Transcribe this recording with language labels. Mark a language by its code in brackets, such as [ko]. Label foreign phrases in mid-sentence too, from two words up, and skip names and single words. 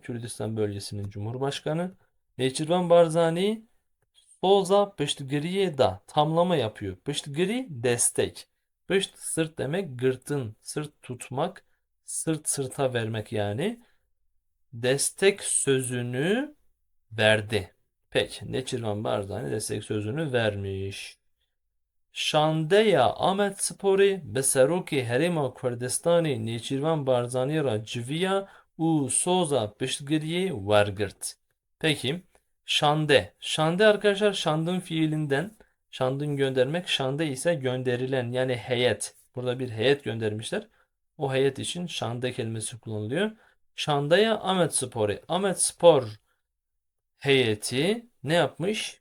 [tr] Kürdistan bölgesinin cumhurbaşkanı. Nechirvan Barzani [ku] Soza Pişgiriye [tr] da tamlama yapıyor. Pişgiri destek. Pişt sırt demek gırtın, sırt tutmak, sırt sırta vermek yani. Destek sözünü verdi. Peki Nechirvan Barzani destek sözünü vermiş. [ku] Şandeya Ahmetsporê bi Serokê Herêma Kurdistanê Nêçîrvan Barzanî ra civiya û soza piştgiriyê wergirt. [tr] Peki şande. Şande arkadaşlar şandın fiilinden şandın göndermek. Şande ise gönderilen yani heyet. Burada bir heyet göndermişler. O heyet için şande kelimesi kullanılıyor. [ku] Şandaya Ahmetsporê. [tr] Ahmetspor heyeti ne yapmış?